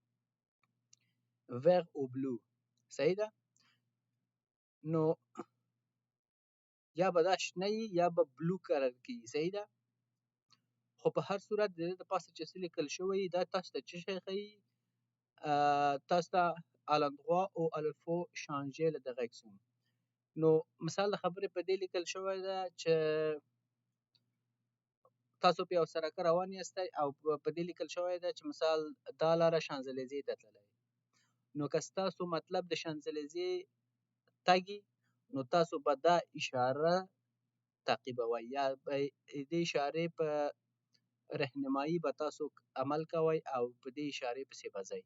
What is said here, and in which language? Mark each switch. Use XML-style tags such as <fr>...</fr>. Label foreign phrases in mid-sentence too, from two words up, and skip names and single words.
<ps>ویر او بلو. صحیح ده؟ نو یا به دا شنه یا به بلو کلر کېږي. صحیح ده؟ خو په هر صورت د دې د پاسه چې څه لیکل شوی دا تاسو ته څه شی ښیي؟ تاسو ته</ps> <fr>à l'endroit où il faut changer la direction.</fr> <ps>نو مثال د خبرې په دې لیکل شوی ده چې تاسو په یو سړک روان یاستئ او په دې لیکل شوی ده چې مثال دا لاره شانزلیزې ته تللی. نو که ستاسو مطلب د شانزلیزې تګي نو تاسو به دا اشاره تعقیبوئ یا به دې اشارې په رهنمایي به تاسو عمل کوئ او په دې اشارې پسې به ځئ.</ps>